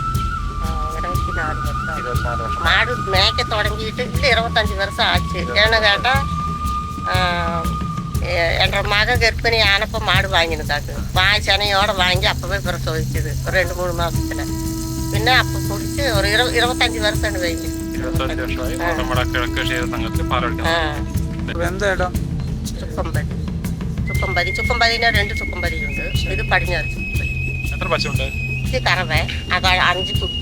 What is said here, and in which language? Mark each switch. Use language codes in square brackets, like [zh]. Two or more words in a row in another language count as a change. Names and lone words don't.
[ml] 24 വർഷം. [ta] மாடு மேய்க்க தொடங்கிட்டு 25 வருஷம் ஆச்சு. ஏன்னு கேட்டா என்ற மக கர்ப்பிணி ஆனப்போ மாடு வாங்கினதாக்கு செனையோட வாங்கி அப்பவே பிரசவிச்சுது ஒரு 2-3 மாசத்துல. [ml] പിന്നെ അപ്പൊ കുടിച്ച് ഒരു 25 വർഷം കഴിഞ്ഞു. 25 വർഷമായി നമ്മുടെ കിഴക്ക് ക്ഷീര സംഘത്തിൽ പാലൊഴിക്കാൻ. എന്താ ഇടം? ചുക്കമ്പതിന് 2 ചുക്കമ്പതിയുണ്ട്. ഇത് പടിഞ്ഞാറ് ചുക്കമ്പതി. എത്ര പശുണ്ട്? ഇത് കറവ, അത് 5 കുട്ടി.